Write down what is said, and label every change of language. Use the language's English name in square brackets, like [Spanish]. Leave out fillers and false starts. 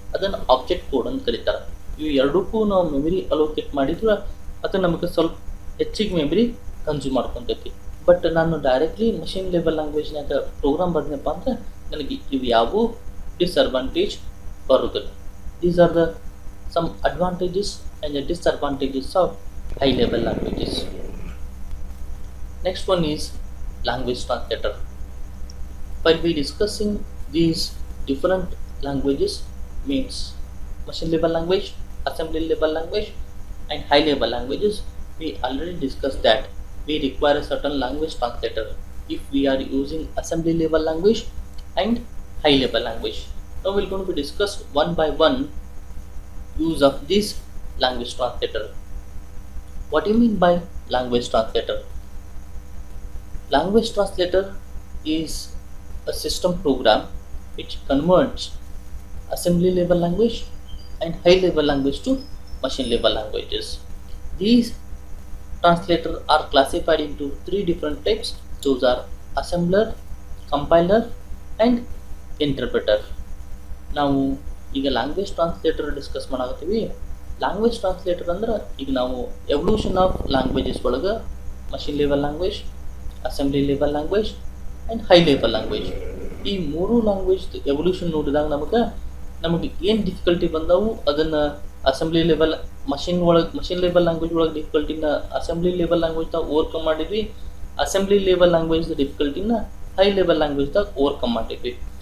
[Kannada] ಅದನ್ನು object code ಅಂತ ಕರೀತಾರೆ. ಇವು ಎರಡಕ್ಕೂ ನಾವು ಮೆಮರಿ ಅಲೋಕೇಟ್ ಮಾಡಿದ್ರೆ ಅದು ನಮಗೆ ಸ್ವಲ್ಪ ಹೆಚ್ಚಿಗೆ ಮೆಮರಿ ಕನ್ಸ್ಯೂಮ್ ಮಾಡ್ಕೊತೈತಿ. ಬಟ್ ನಾನು ಡೈರೆಕ್ಟ್ಲಿ ಮಷಿನ್ ಲೆವೆಲ್ ಲ್ಯಾಂಗ್ವೇಜ್ನಾಗ ಪ್ರೋಗ್ರಾಮ್ ಬರೆದನಪ್ಪ ಅಂದರೆ ನನಗೆ ಇವು ಯಾವುವು ಡಿಸ್ಅಡ್ವಾಂಟೇಜ್ ಬರೋದಿಲ್ಲ. [English] These are some advantages and the disadvantages of high level languages. Next one is language translator. While we discussing these different languages, means machine level language, assembly level language and high level languages, we already discussed that we require a certain language translator if we are using assembly level language and high level language. Now we're going to discuss one by one use of this language translator. What do you mean by language translator? Language translator is a system program which converts assembly level language and high level language to machine level languages. These translators are classified into three different types. Those are assembler, compiler and interpreter. [Kannada] ನಾವು ಈಗ language translator discuss ಮಾಡಾಕತ್ತೀವಿ. Language translator ಅಂದ್ರೆ ಈಗ ನಾವು evolution of languages ಒಳಗೆ machine level language, assembly level language and high level language, ಈ ಮೂರು language evolution ನೋಡಿದಾಗ ನಮಗೆ ಏನು ಡಿಫಿಕಲ್ಟಿ ಬಂದವು ಅದನ್ನು assembly level machine level language ಒಳಗೆ ಡಿಫಿಕಲ್ಟಿನ ಅಸೆಂಬ್ಲಿ ಲೆವೆಲ್ ಲ್ಯಾಂಗ್ವೇಜ್ದಾಗ ಓವರ್ಕಮ್ ಮಾಡಿದ್ವಿ, assembly level language ಡಿಫಿಕಲ್ಟಿನ high level ಲ್ಯಾಂಗ್ವೇಜ್ದಾಗ overcome ಮಾಡಿದ್ವಿ.